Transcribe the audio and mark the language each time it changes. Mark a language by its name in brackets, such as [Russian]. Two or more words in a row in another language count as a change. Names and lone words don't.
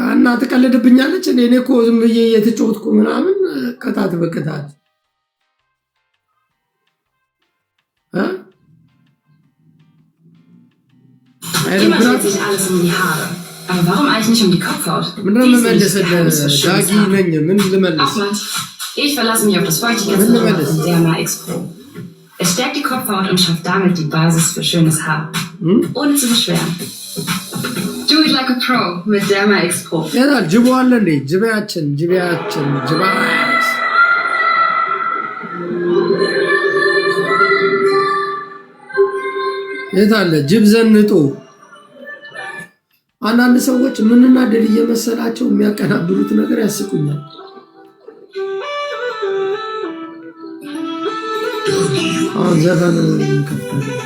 [Amharic] ትቀልድብኛለች። እኔ እኮ ዝም ብዬ እየተጫወትኩ ምናምን ቅጣት በቅጣት [German] Immer dreht sich alles um die Haare. Aber warum eigentlich nicht um die Kopfhaut? Ahmad, ich verlasse mich auf das Feuchtigkeitsmittel von Derma X Pro. Es stärkt die Kopfhaut und schafft damit die Basis für schönes Haar. Ohne zu beschweren. [English] Do it like a pro [German] mit Derma X Pro. Ja, Jibuan, [Amharic] የታለ ጅብ ዘንጦ አንዳንድ ሰዎች ምንና ደል እየመሰላቸው የሚያቀናብሩት ነገር ያስቁኛል። አሁን ዘፈን ከፈተ